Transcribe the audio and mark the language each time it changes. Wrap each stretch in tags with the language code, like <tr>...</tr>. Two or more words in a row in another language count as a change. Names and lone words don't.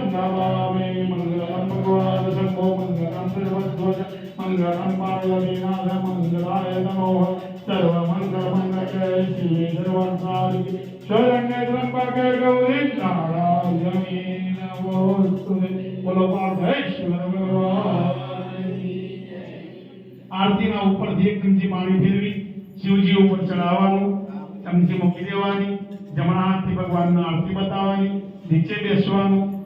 <sa>नमामि मंगलम भगवान शंभो मंगलम सर्वध्वज मंगलम पार्वतीनाथ मंगलाय नमो सर्वमंगल मंगल शिवे सर्वसाधिके शरण्ये त्र्यंबके गौरी नारायणी नमोस्तुते</sa> <gu>બોલો પાર્થેશ્વર ભગવાન આરતીના ઉપરથી એક ચમચી પાણી ફેરવી શિવજી ઉપર ચડાવવાનું ચમચી મૂકી દેવાની જમણા હાથથી ભગવાનને આરતી બતાવવાની નીચે બેસવાનું</gu>